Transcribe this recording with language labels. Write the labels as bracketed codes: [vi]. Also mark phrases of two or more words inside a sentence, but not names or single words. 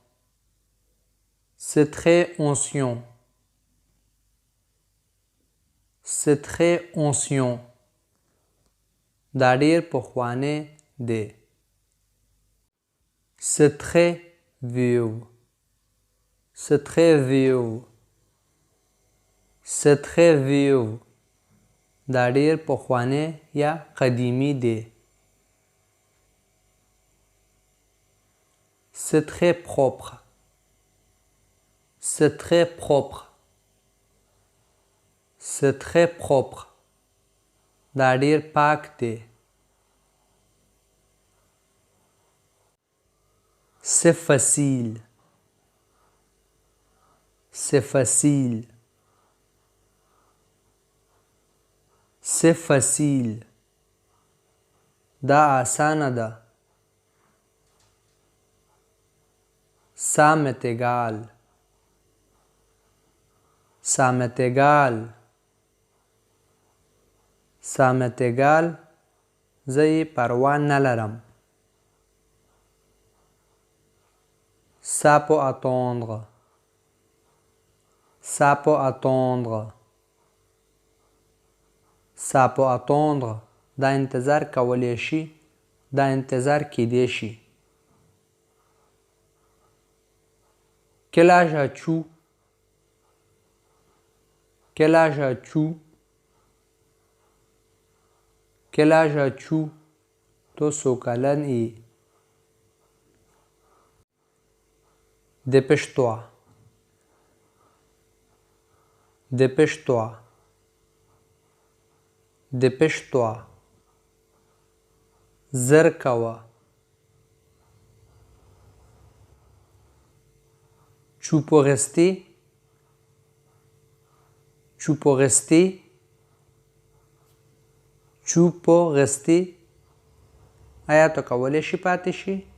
[fr] C'est très ancien. C'est très ancien. [ps] دا ډیر پخوانی دی. [fr] C'est très vieux. C'est très vieux. C'est très vieux. [ps] دا ډیر پخوانی یا قدیمی دی. [fr] C'est très propre. C'est très propre. C'est très propre. [ps] دا ډیر پاک دی. [fr] C'est facile. C'est facile. C'est facile. [ps] دا آسانه ده. [fr] Ça m'est égal. Ça m'est égal. Ça m'est égal. [ps] زه یې پروا نه لرم. [fr] Ça peut attendre. Ça peut attendre. Ça peut attendre. [ps] دا انتظار کولی شي. دا انتظار کیدی شي. [fr] Quel âge as-tu? Quel âge as-tu? Quel âge as-tu? [ps] تو څو کلن یې؟ [fr] Dépêche-toi. Dépêche-toi. Dépêche-toi. [ps] زر کوه. [fr] Tu peux rester. Tu peux rester. Tu peux rester. [ps] آیا ته کولی شي پاتې شي؟